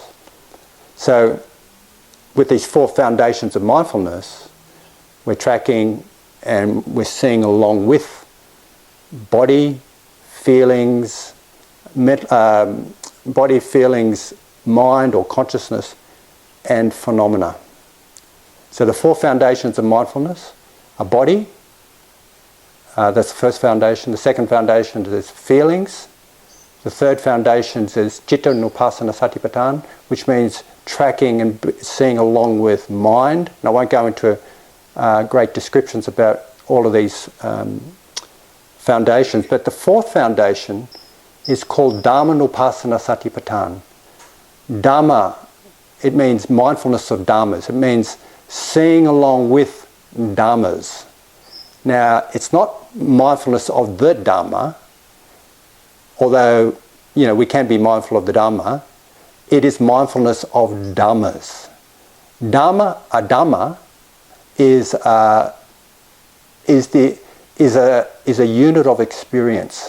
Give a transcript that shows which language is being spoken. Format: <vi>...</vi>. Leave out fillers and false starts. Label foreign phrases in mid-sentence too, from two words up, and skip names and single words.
<en>So with these 4 foundations of mindfulness, we're tracking and we're seeing along with body, feelings, mind or consciousness, and phenomena. So the 4 foundations of mindfulness are body, that's the first foundation. The second foundation is feelings. The third foundation is</en> <pi>citta nupassana satipatthana,</pi> <en>which means tracking and seeing along with mind. And I won't go into great descriptions about all of these foundations, but the 4th foundation is called</en> <pi>Dhamma nupassana satipatthana.</pi> <en>Dhamma, it means mindfulness of dhammas. It means seeing along with dhammas. Now, it's not mindfulness of the Dhamma, although, you know, we can be mindful of the Dhamma. It is mindfulness of dhammas. Dhamma, a Dhamma, is a unit of experience.</en>